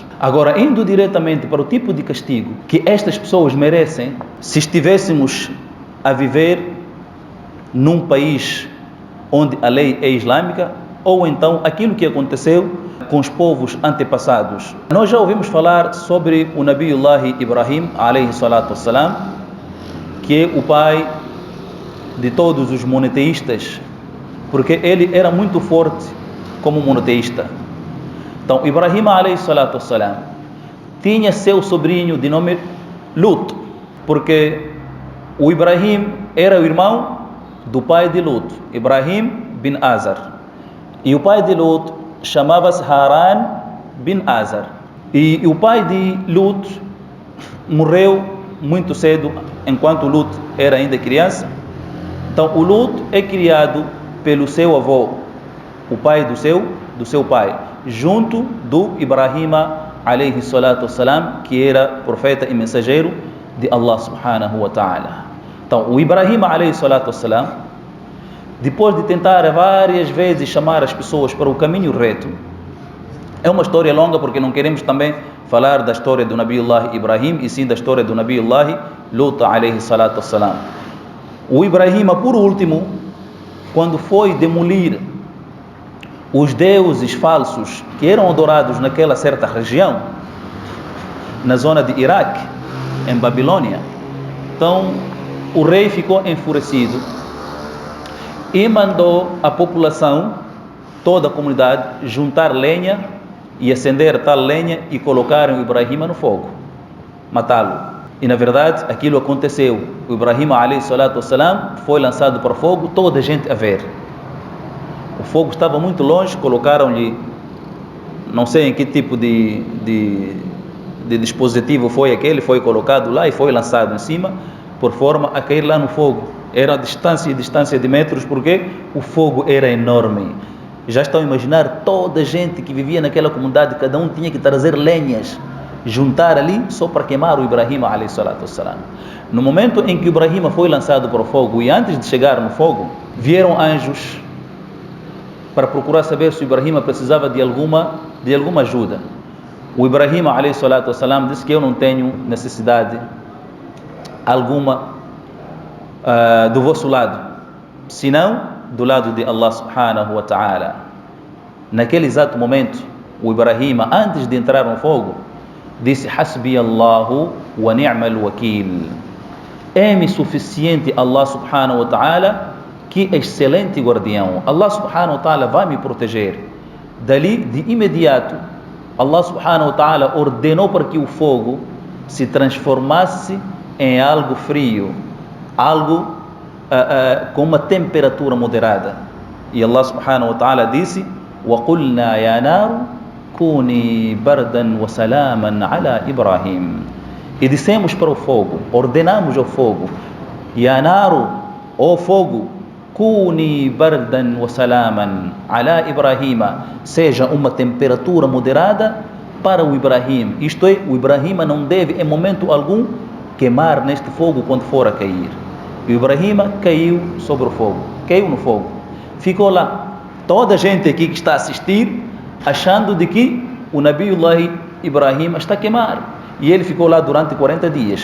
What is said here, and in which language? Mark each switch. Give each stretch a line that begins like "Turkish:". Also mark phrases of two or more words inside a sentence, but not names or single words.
Portuguese: Agora, indo diretamente para o tipo de castigo que estas pessoas merecem, se estivéssemos a viver num país onde a lei é islâmica, ou então aquilo que aconteceu com os povos antepassados. Nós já ouvimos falar sobre o Nabiullah Ibrahim,
Arabic: عليه الصلاة والسلام,
Portuguese: que é o pai de todos os monoteístas, porque ele era muito forte como monoteísta. Então,
Arabic: Ibrahim, عليه الصلاة والسلام,
Portuguese: tinha seu sobrinho de nome Lut, porque o Ibrahim era o irmão do pai de Lut, Ibrahim bin Azar. E o pai de Lut chamava-se Haran bin Azar. E o pai de Lut morreu muito cedo, enquanto Lut era ainda criança. Então, o Lut é criado pelo seu avô, o pai do seu pai, junto do Ibrahim,
Arabic: عليه الصلاة والسلام,
Portuguese: que era profeta e mensageiro de
Arabic: الله سبحانه وتعالى.
Portuguese: Então, o
Arabic: Ibrahim, عليه الصلاة والسلام,
Portuguese: depois de tentar várias vezes chamar as pessoas para o caminho reto, é uma história longa porque não queremos também falar da história do Nabiullah Ibrahim, e sim da história do Nabiullah Lut,
Arabic: عليه الصلاة والسلام.
Portuguese: O Ibrahim, por último, quando foi demolir os deuses falsos que eram adorados naquela certa região, na zona de Iraque, em Babilônia, então o rei ficou enfurecido e mandou a população, toda a comunidade, juntar lenha e acender tal lenha e colocar o Ibrahim no fogo, matá-lo. E na verdade aquilo aconteceu.
Arabic: O Ibrahim, عليه الصلاة والسلام,
Portuguese: foi lançado para o fogo, toda a gente a ver. O fogo estava muito longe, colocaram-lhe, não sei em que tipo de dispositivo foi aquele, foi colocado lá e foi lançado em cima, por forma a cair lá no fogo. Era distância de metros, porque o fogo era enorme. Já estão a imaginar toda a gente que vivia naquela comunidade, cada um tinha que trazer lenhas, juntar ali só para queimar o Ibrahim,
Arabic: عليه الصلاة والسلام.
Portuguese: No momento em que o Ibrahim foi lançado para o fogo, e antes de chegar no fogo, vieram anjos para procurar saber se o Ibrahim precisava de alguma ajuda.
Arabic: O Ibrahim, عليه الصلاة والسلام,
Portuguese: disse que eu não tenho necessidade alguma do vosso lado, senão do lado de
Arabic: الله سبحانه وتعالى.
Portuguese: Naquele exato momento, o Ibrahim, antes de entrar no fogo, disse:
Arabic: حسبي الله ونعم الوكيل.
Portuguese: É-me suficiente
Arabic: الله سبحانه وتعالى,
Portuguese: que excelente guardião.
Arabic: الله سبحانه وتعالى
Portuguese: vai me proteger. Dali, de imediato,
Arabic: الله سبحانه وتعالى
Portuguese: ordenou para que o fogo se transformasse em algo frio, algo com uma temperatura moderada. E
Arabic: الله سبحانه وتعالى
Portuguese: disse:
Arabic: وَقُلْنَا يَا نَارُ كُونِي بَرْدًا وَسَلَامًا عَلَى إِبْرَاهِيمَ.
Portuguese: E dissemos para o fogo, ordenamos ao fogo:
Arabic: يَا نَارُ,
Portuguese: ó fogo,
Arabic: كُونِي بَرْدًا وَسَلَامًا عَلَى إِبْرَاهِيمَ,
Portuguese: seja uma temperatura moderada para o Ibrahim. Isto é, o Ibrahim não deve em momento algum queimar neste fogo quando for a cair. E o Ibrahim caiu sobre o fogo, caiu no fogo, ficou lá. Toda a gente aqui que está a assistir, achando de que o Nabiullah Ibrahim está a queimar, e ele ficou lá durante 40 dias.